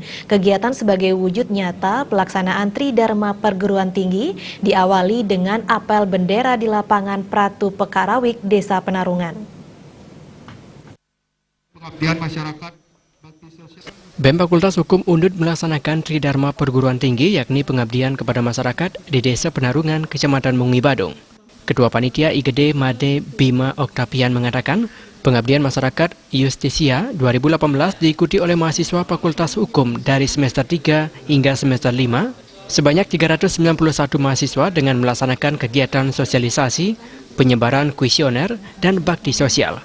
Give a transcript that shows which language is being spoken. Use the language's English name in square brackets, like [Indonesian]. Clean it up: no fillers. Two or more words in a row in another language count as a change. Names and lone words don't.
[Indonesian] Kegiatan sebagai wujud nyata pelaksanaan Tridharma Perguruan Tinggi diawali dengan apel bendera di lapangan Pratu Pekarawik, Desa Penarungan. Pengabdian masyarakat BEM Fakultas Hukum Undud melaksanakan Tridharma Perguruan Tinggi, yakni pengabdian kepada masyarakat di Desa Penarungan, Kecamatan Mengui, Badung. Ketua Panitia IGD Made Bima Oktavian mengatakan, pengabdian masyarakat Iustitia 2018 diikuti oleh mahasiswa Fakultas Hukum dari semester 3 hingga semester 5, sebanyak 391 mahasiswa dengan melaksanakan kegiatan sosialisasi, penyebaran kuesioner, dan bakti sosial.